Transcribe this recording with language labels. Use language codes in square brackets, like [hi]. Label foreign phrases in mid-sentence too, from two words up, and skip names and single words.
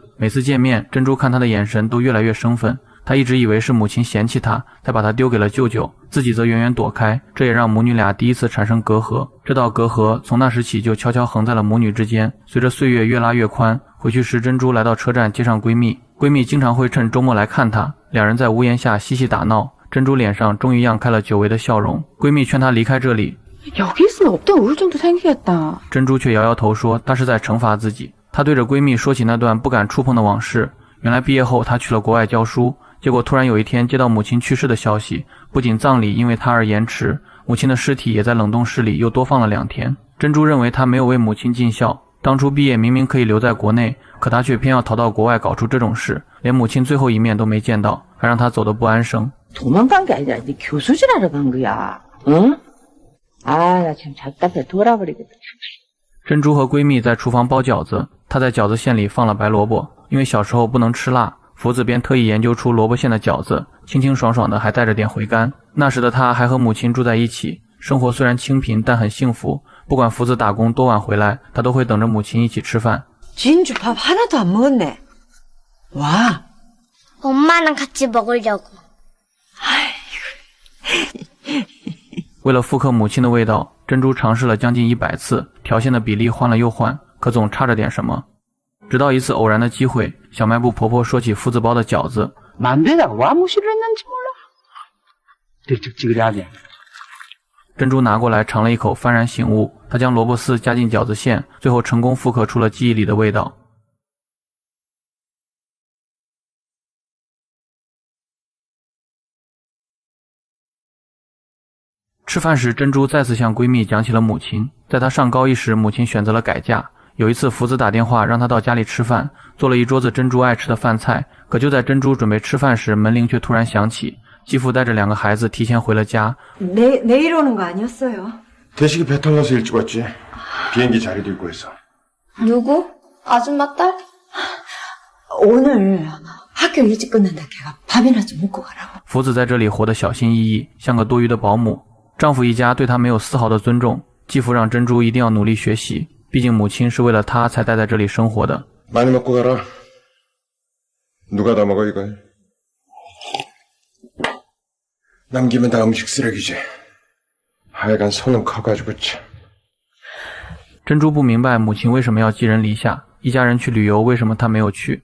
[zh] 每次见面，珍珠看他的眼神都越来越生分。他一直以为是母亲嫌弃他，才把他丢给了舅舅，自己则远远躲开，这也让母女俩第一次产生隔阂。这道隔阂从那时起就悄悄横在了母女之间，随着岁月越拉越宽。回去时，珍珠来到车站接上闺蜜，闺蜜经常会趁周末来看她，两人在屋檐下嬉戏打闹。珍珠脸上终于漾开了久违的笑容。闺蜜劝她离开这里， [ko] 여기 있으면 업대 우울증도 생기겠다. [zh] 珍珠却摇摇头说她是在惩罚自己。她对着闺蜜说起那段不敢触碰的往事。原来毕业后她去了国外教书，结果突然有一天接到母亲去世的消息，不仅葬礼因为她而延迟，母亲的尸体也在冷冻室里又多放了2天。珍珠认为她没有为母亲尽孝，当初毕业明明可以留在国内，可她却偏要逃到国外搞出这种事，连母亲最后一面都没见到，还让她走得不安生。 [ko] 도망간 게 아니라 네 교수질하러 간 거야. 응? 아, 나 참 답답해 돌아버리겠다. [zh] 珍珠和闺蜜在厨房包饺子，她在饺子馅里放了白萝卜，因为小时候不能吃辣，福子便特意研究出萝卜馅的饺子，清清爽爽的，还带着点回甘。那时的她还和母亲住在一起，生活虽然清贫，但很幸福。不管福子打工多晚回来，她都会等着母亲一起吃饭。 [ko] 진주 밥 하나도 안 먹었네. 와. 엄마랑 같이 먹으려고. [zh] 为了复刻母亲的味道，珍珠尝试了将近100次，调馅的比例换了又换，可总差着点什么。直到一次偶然的机会，小卖部婆婆说起福子包的饺子， [ko] 만두에다가 와 무시를 했는지 몰라. 득득지그하게. [zh] 珍珠拿过来尝了一口，幡然醒悟，她将萝卜丝加进饺子馅，最后成功复刻出了记忆里的味道。吃饭时，珍珠再次向闺蜜讲起了母亲。在她上高一时，母亲选择了改嫁。有一次，福子打电话让她到家里吃饭，做了一桌子珍珠爱吃的饭菜。可就在珍珠准备吃饭时，门铃却突然响起。继父带着2个孩子提前回了家。 [ko] 내일 오는 거 아니었어요? 대식이 배탈 나서 일찍 왔지. 비행기 자리도 있고 해서. 누구? 아줌마 딸? 오늘 학교 일찍 끝난다 걔가 밥이나 좀 먹고 가라고. [zh] 福子在这里活得小心翼翼，像个多余的保姆。丈夫一家对她没有丝毫的尊重。继父让珍珠一定要努力学习，毕竟母亲是为了她才待在这里生活的。 [ko] 많이 먹고 가라. 누가 다 먹어 이걸? 남기면 다 음식 쓰레기지. 하여간 손은 커가지고 참. [zh] 珍珠不明白母亲为什么要寄人篱下，一家人去旅游为什么她没有去。